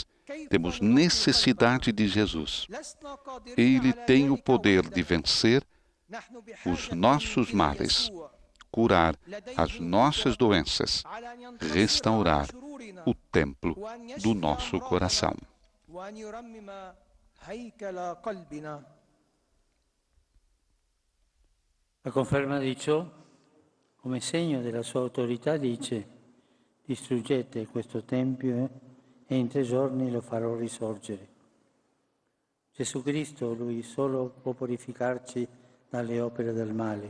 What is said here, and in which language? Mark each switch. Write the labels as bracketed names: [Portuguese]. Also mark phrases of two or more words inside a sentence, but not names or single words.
[Portuguese] Temos necessidade de Jesus. Ele tem o poder de vencer os nossos males, curar as nossas doenças, restaurar o templo do nosso coração. [Italian] A conferma di ciò, come segno della sua autorità, dice: distruggete questo tempio e in 3 giorni lo farò risorgere. Gesù Cristo, Lui solo può purificarci dalle opere del male.